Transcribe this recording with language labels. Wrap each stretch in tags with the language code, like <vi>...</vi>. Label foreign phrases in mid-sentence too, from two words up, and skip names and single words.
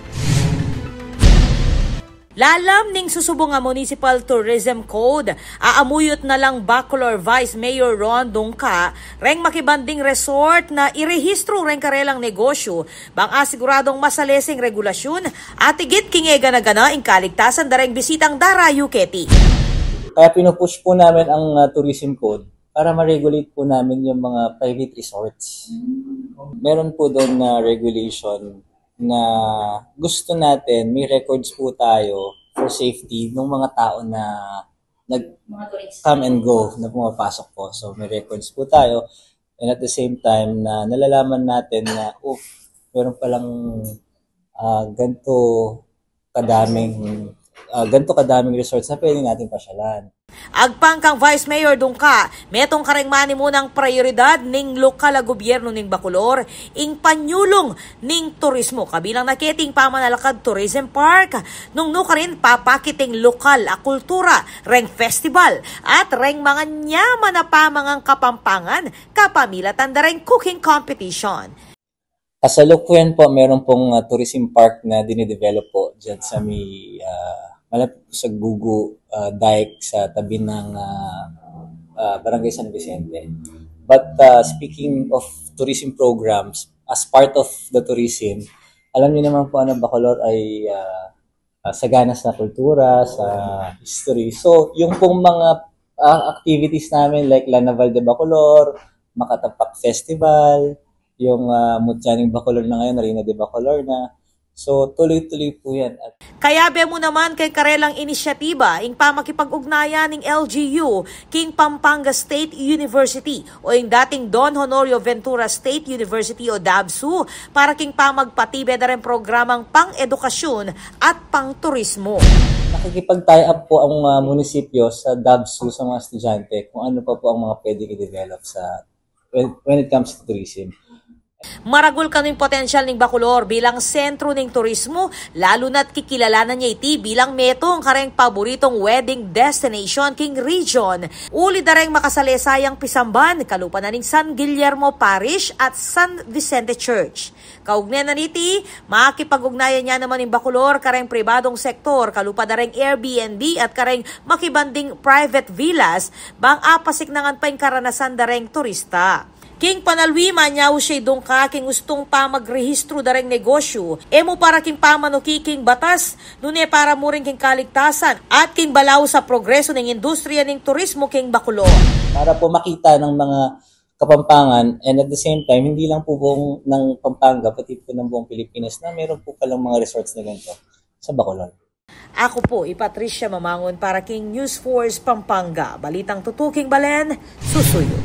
<pam>Lalam ning susubong nga Municipal Tourism Code, aamuyot na lang Bacolor Vice Mayor Rondong Ka, reng makibanding resort na irehistro reng karelang negosyo, bang asiguradong masalesing regulasyon at igit kingega na gana ing kaligtasan dareng bisitang darayo keti.</pam> <tl>Kaya pinupush po namin ang Tourism Code para ma-regulate po namin yung mga</tl> <en>private resorts.</en> <tl>Meron po doon na regulation na gusto natin, may records po tayo</tl> <en>for safety</en> <tl>ng mga tao na nag-</tl> <en>come and go,</en> <tl>na pumapasok po. So may records po tayo</tl> <en>and at the same time</en> <tl>na nalalaman natin na meron palang ganito kadaming resorts na pwede natin pasyalan.</tl> <pam>Agpang kang Vice Mayor Dungka, metong kareng mani munang prioridad ning lokal na gobyerno ning Bacolor, ing panyulong ning turismo. Kabilang nakiting pamanalakad</pam> <en>tourism park,</en> <pam>nung nuka rin papakiting lokal a kultura, reng festival, at reng mga nyaman na pamangang kapampangan, kapamilatan da reng</pam> <en>cooking competition.</en> <tl>Kasalukuyan po, meron pong</tl> <en>tourism park</en> <tl>na dinidevelop po dyan sa may malapit sa Gugu Dike sa tabi ng Barangay San Vicente.</tl> <en>But speaking of tourism programs, as part of the tourism,</en> <tl>alam niyo naman po Bacolor ay sagana sa kultura, sa history. So, yung pong mga activities namin like Lanaval de Bacolor, Makatapak Festival, yung Mutyaning Bacolor na ngayon, Reina de Bacolor na. So, tuloy-tuloy po yan.</tl> <pam>Kaya be mo naman kay karelang inisyatiba ing pamakipag-ugnayan ng LGU king Pampanga State University o yung dating Don Honorio Ventura State University o DABSU para king pamagpatibe na rin programang pang-edukasyon at pang-turismo.</pam> <tl>Nakikipag-tie up po ang munisipyo sa DABSU sa mga estudyante kung ano pa po ang mga pwede i-develop sa</tl> <en>when it comes to tourism.</en> <pam>Maragol kaning potensyal ning Bacolor bilang sentro ning turismo, lalo na't kikilalanan niya iti bilang metong kareng paboritong</pam> <en>wedding destination</en> <pam>king region. Uli dareng makasalisayang Pisamban, kalupa na ning San Guillermo Parish at San Vicente Church. Kaugnay na niti, makipag-ugnayan niya naman ning Bacolor kareng pribadong sektor, kalupa dareng Airbnb at kareng makibanding</pam> <en>private villas,</en> <pam>bang apasik nangan pa yung karanasan dareng turista. King panalwima niyaw siya dungka king gustong pa magrehistro dareng negosyo. Emo para king pamanuki king batas, nune para mo rin king kaligtasan at king balaw sa progreso ng industriya ng turismo king Bacolor.</pam> <tl>Para po makita ng mga Kapampangan</tl> <en>and at the same time,</en> <tl>hindi lang po buong ng Pampanga, pati po ng buong Pilipinas na meron po palang mga resorts na ganito sa Bacolor.</tl> <pam>Ako po, Patricia Mamangon para king News Force Pampanga. Balitang tutuking Balen, susuyo.</pam>